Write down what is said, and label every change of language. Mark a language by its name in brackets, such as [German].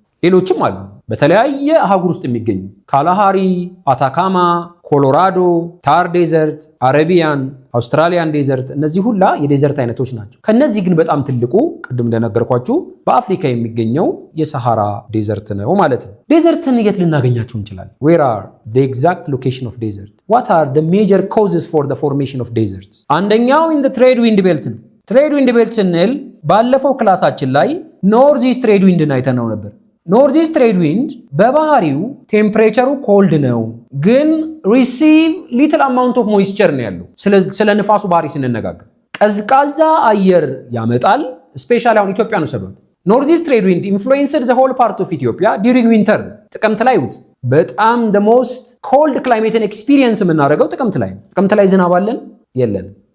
[Amharic] ሌሎችም አሉ በተለያየ አህጉር ውስጥ የሚገኙ ካላሃሪ፣ አታካማ፣ ኮሎራዶ፣ ታር ዴዘርት፣ አረቢያን፣ አውስትራሊያን ዴዘርት እነዚህ ሁላ የዴዘርት አይነቶች ናቸው። ከነዚህ ግን በጣም ትልቁ ቅድም እንደነገርኳችሁ በአፍሪካ የሚገኘው የሰሃራ ዴዘርት ነው ማለት ነው። ዴዘርትን የት ልናገኛቸው እንችላለን? [English] Where are the exact location of desert? What are the major causes for the formation of deserts? [Amharic] አንደኛው [English] in the trade wind belt [Amharic] ነው። ትሬድ ዊንድ ቤልት ስንል ባለፈው ክላሳችን ላይ ኖርዝ ኢስት ትሬድ ዊንድን አይተነው ነበር። ኖርዝ ኢስት ትሬድ ዊንድ በባህሪው ቴምፕሬቸሩ ኮልድ ነው፣ ግን [English] ሪሲቭ ሊትል አማውንት ኦፍ ሞይስቸር [Amharic] ነው ያለው። ስለ ንፋሱ ባህሪ ስንነጋገር ቀዝቃዛ አየር ያመጣል። ስፔሻሊ አሁን ኢትዮጵያ ነው ሰበት ኖርዝ ኢስት ትሬድ ዊንድ [English] ኢንፍሉዌንስድ ዘ ሆል ፓርት ኦፍ ኢትዮጵያ ዲዩሪንግ ዊንተር [Amharic] ጥቅምት ላይ ውት በጣም [English] the most cold climate [Amharic] ኤክስፒሪየንስ የምናደርገው ጥቅምት ላይ ነው። ጥቅምት ላይ ዝናብ አለን የለንም?